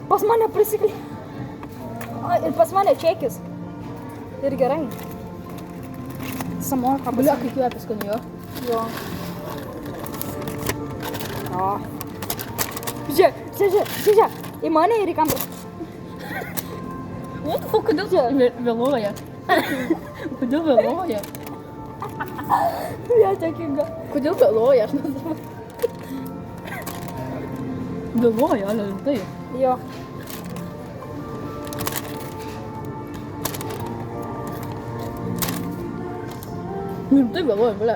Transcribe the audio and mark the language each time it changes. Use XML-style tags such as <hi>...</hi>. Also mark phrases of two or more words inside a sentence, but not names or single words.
<lt>Pas mane prisiklijavo. Ir pas mane čekis. Ir gerai. Samoka Bliu, kai kvepia skaniai jo. Jo. O. Žiūrėk. Į mane ir į kamerą.</lt> <en>What the fuck,</en> <lt>kodėl čia vėluoja? Kodėl vėluoja? Ja, čekinga. Kodėl vėluoja, aš nežinau. Vėluoja, ale rimtai. Jo. Rimtai vėluoja, ble.</lt>